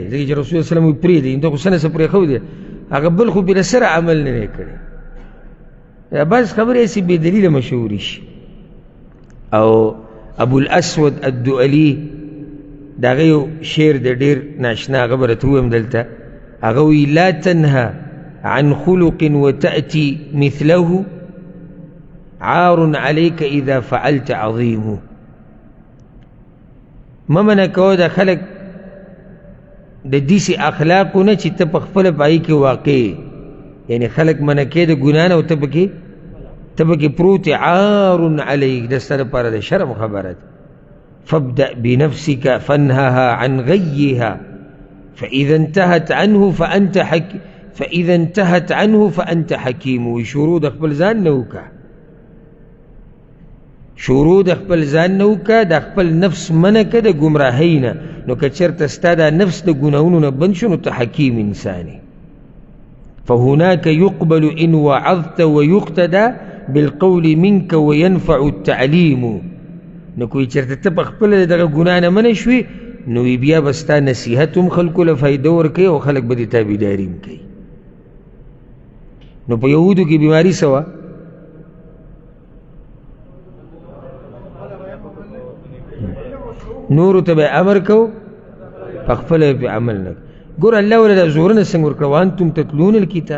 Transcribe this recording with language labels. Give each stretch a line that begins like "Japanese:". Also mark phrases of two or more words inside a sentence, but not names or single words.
Pashto: ځکه چې رسول صلی الله علیه وسلم وایي پرېږدئ، ته خو سنسه پرېښودې، هغه بل خو بله سره عمل نه دی کړی. بعض خبرې هسې بې دلیله مشهورې شي. او ابو الاسود الدؤلي د هغه یو شعر دی ډېر ناشنا، هغه به راته ووایم دلته. هغه وایي
Arabic: لا تنهى عن خلق وتأتي مثله عار عليك اذا فعلت عظيم.
Pashto: مه منع کوه د خلک د داسې اخلاقو نه چې ته په خپله په هغې کې واقع، یعنې خلک منع کوې د ګناه نه او ته پکې پروت یې،
Arabic: عار علیک،
Pashto: د ستا دپاره د شرم خبره ده.
Arabic: فابدأ بنفسك فانهها عن غيها فإذا انتهت عنه فأنت حكيم.
Pashto: وي شروع د خپل ځان نه وکړه، شروع د خپل ځان نه وکړه، د خپل نفس منع کړه د ګمراهۍ نه، نو که چېرته ستا دا نفس د ګناهونو نه بند شو نو ته حکیم انسان یې.
Arabic: فهناك يقبل إن وعظت ويقتدى بالقول منك وينفع التعليم.
Pashto: نو کوئی چرته ته په خپله دغه ګناه نه منع شوې نو بیا به ستا نصیحت هم خلکو له فایده ورکوي او خلک به دې تابعداري هم کوي. نو په یهودو کې بیماری څه وه؟ نورو ته به امر کو په خپله پې عمل نه ګوره الله وله دا زورونه څنګه ورکړه
Arabic: وانتم تتلون الکتاب